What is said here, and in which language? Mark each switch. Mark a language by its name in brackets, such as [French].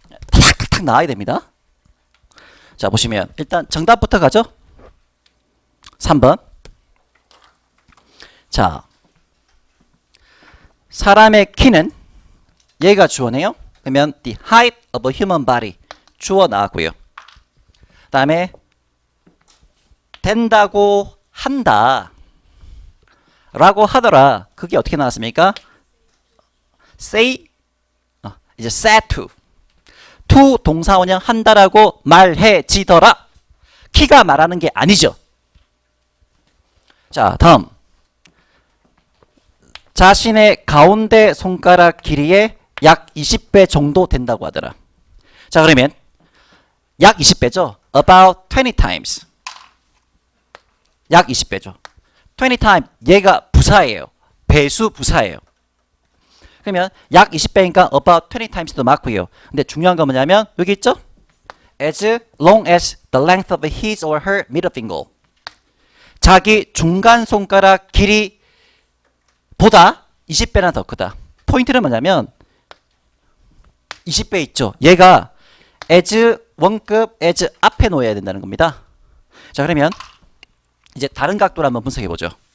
[Korean] 탁탁탁 나와야 됩니다. 자, 보시면 일단 정답부터 가죠. 3번. 자, 사람의 키는, 얘가 주어네요. 그러면 [English] the height of a human body [Korean] 주어 나왔고요. 다음에 된다고 한다 라고 하더라. 그게 어떻게 나왔습니까? say 이제 said to 동사원형 한다라고 말해지더라. 키가 말하는 게 아니죠. 자, 다음. 자신의 가운데 손가락 길이의 약 20배 정도 된다고 하더라. 자, 그러면 약 20배죠. [English] About 20 times. [Korean] 약 20배죠. 20 times 얘가 부사예요. 배수 부사예요. 그러면 약 20배니까 [English] about 20 times [Korean] 도 맞고요. 근데 중요한 건 뭐냐면 여기 있죠? [English] As long as the length of his or her middle finger. [Korean] 자기 중간 손가락 길이보다 20배나 더 크다. 포인트는 뭐냐면 20배 있죠. 얘가 as 원급 as 앞에 놓여야 된다는 겁니다. 자, 그러면 이제 다른 각도로 한번 분석해 보죠.